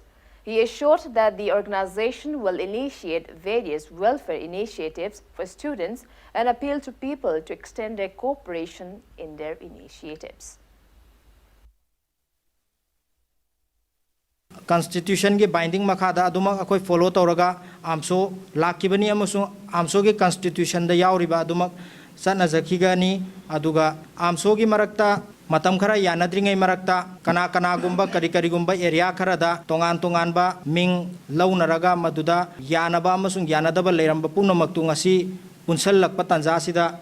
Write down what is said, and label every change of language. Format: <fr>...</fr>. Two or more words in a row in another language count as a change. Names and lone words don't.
<en>He assured that the organization will initiate various welfare initiatives for students and appeal to people to extend their cooperation in their initiatives.</en> <mni>Constitution ge binding makada aduma akoi follow tawraga amso lakibani amasung amso ge constitution da yauriba aduma sana zakhigani aduga amso gi marakta matam khara yanadringai marakta kana gumba kari gumba area khara da tongan ba ming launaraga maduda yanaba amasung yanadaba leiramba punamaktu ngasi punsal lakpa tanja sida</mni>